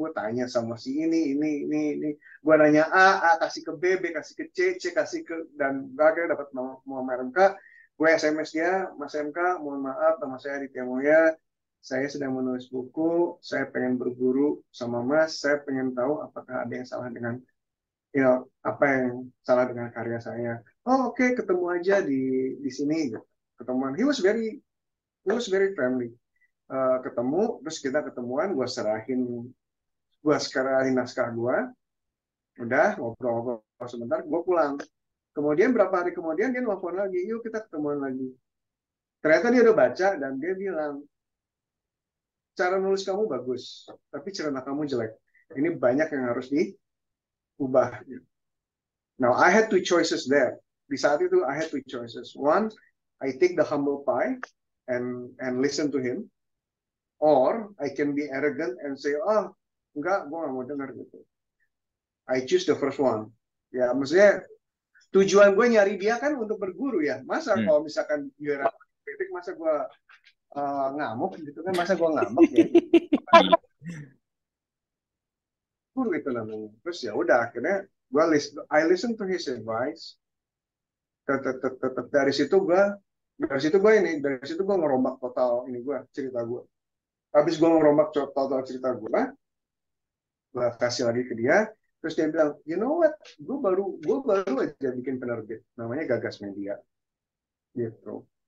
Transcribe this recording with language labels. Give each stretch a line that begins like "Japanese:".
Indonesian: Gue tanya sama si ini, gue nanya A kasih ke B kasih ke C kasih ke, dan gue akhirnya dapat nomor MK. Gue SMS dia, Mas MK mohon maaf, nama saya Aditya Moya, saya sedang menulis buku, saya pengen berguru sama Mas, saya pengen tahu apakah ada yang salah dengan apa yang salah dengan karya saya. Oh oke, ketemu aja di sini gitu. Ketemuan,
English: he was very friendly.
Indonesian: Ketemu, terus kita ketemuan, gue serahin naskah gue, udah ngobrol-ngobrol sebentar, gue pulang. Kemudian berapa hari kemudian dia nelfon lagi, yuk kita ketemuan lagi. Ternyata dia udah baca dan dia bilang, cara nulis kamu bagus, tapi cerita kamu jelek. Ini banyak yang harus diubah.
English: Now I had two choices there.
Indonesian: Di saat itu
English: I had two choices. One, I take the humble pie and listen to him, or I can be arrogant and say,
Indonesian: oh enggak, gue nggak mau dengar gitu.
English: I choose the first one.
Indonesian: Ya, maksudnya tujuan gue nyari dia kan untuk berguru ya. Masa Hmm. kalau misalkan dia kritik, masa gue ngamuk gitu kan? Masa gue ngamuk ya? Iya. Guru itu namanya. Terus ya udah akhirnya
English: I listen to his advice.
Indonesian: Tetap dari situ gue ngerombak total ini gue cerita gue. Habis gue ngerombak total cerita gue kasih lagi ke dia. Terus dia bilang,
English: you know what,
Indonesian: gue baru aja bikin penerbit, namanya Gagas Media, gitu.